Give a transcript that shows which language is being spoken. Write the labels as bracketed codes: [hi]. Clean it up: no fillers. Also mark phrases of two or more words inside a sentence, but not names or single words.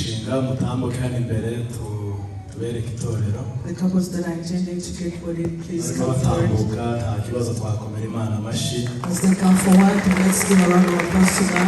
[rw] mutambuke hano imbere tubereke itorero. [en] The couples that are intending to get wedded, please come forward. [rw] Nta kibazo twakomera Imana amashyi. [en] As they come forward, let's give a round of applause to God.